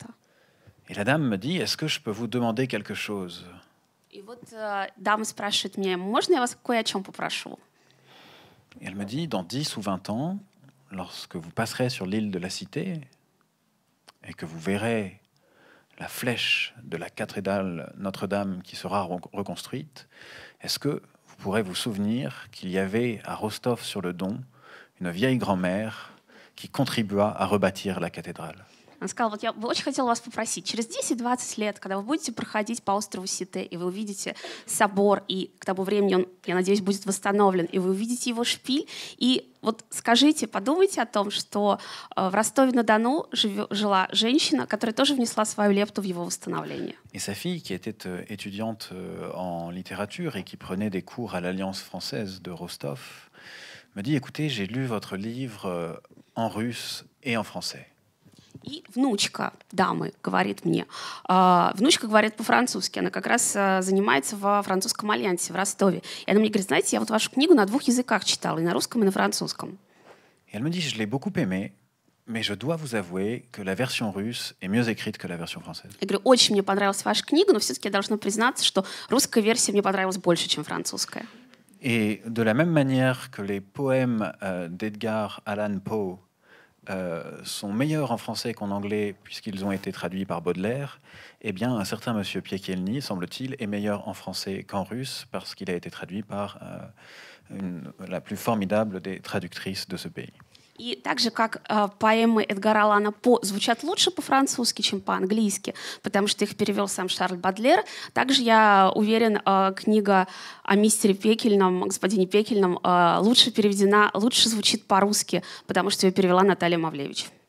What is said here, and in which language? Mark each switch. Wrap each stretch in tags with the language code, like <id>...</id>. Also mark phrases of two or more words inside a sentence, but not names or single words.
<fr>Et la dame me dit, est-ce que je peux vous demander quelque chose?</fr> <ru>И вот дама спрашивает меня, можно я вас кое о чем попрошу?</ru> <fr>Et elle me dit, dans 10 ou 20 ans, lorsque vous passerez sur l'île de la Cité et que vous verrez la flèche de la cathédrale Notre-Dame qui sera reconstruite, est-ce que vous pourrez vous souvenir qu'il y avait à Rostov-sur-le-Don une vieille grand-mère qui contribua à rebâtir la cathédrale?</fr> <ru>Она сказала, вот я бы очень хотела вас попросить, через 10-20 лет, когда вы будете проходить по острову Сите, и вы увидите собор, и к тому времени он, я надеюсь, будет восстановлен, и вы увидите его шпиль, и вот скажите, подумайте о том, что в Ростове-на-Дону жила женщина, которая тоже внесла свою лепту в его восстановление.</ru> <fr>Et sa fille, qui était étudiante en littérature et qui prenait des cours à l'Alliance française de Rostov, me dit, écoutez, j'ai lu votre livre en russe et en français.</fr> <ru>И внучка дамы говорит мне, внучка говорит по-французски, она как раз занимается во французском альянсе в Ростове. И она мне говорит, знаете, я вот вашу книгу на 2 языках читала, и на русском, и на французском.</ru> <fr>Et elle me dit, je l'ai beaucoup aimé, mais je dois vous avouer que la version russe est mieux écrite que la version française.</fr> <ru>Я говорю, очень мне понравилась ваша книга, но все-таки я должна признаться, что русская версия мне понравилась больше, чем французская.</ru> <fr>Et de la même manière que les poèmes d'Edgar Allan Poe sont meilleurs en français qu'en anglais puisqu'ils ont été traduits par Baudelaire, eh bien un certain monsieur Piekielny, semble-t-il, est meilleur en français qu'en russe parce qu'il a été traduit par la plus formidable des traductrices de ce pays.</fr> <ru>И так же, как поэмы Эдгара Аллана По звучат лучше по-французски, чем по-английски, потому что их перевел сам Шарль Бадлер, также, я уверен, книга о мистере Пекельном, господине Пекельном, лучше переведена, лучше звучит по-русски, потому что ее перевела Наталья Мавлевич.</ru>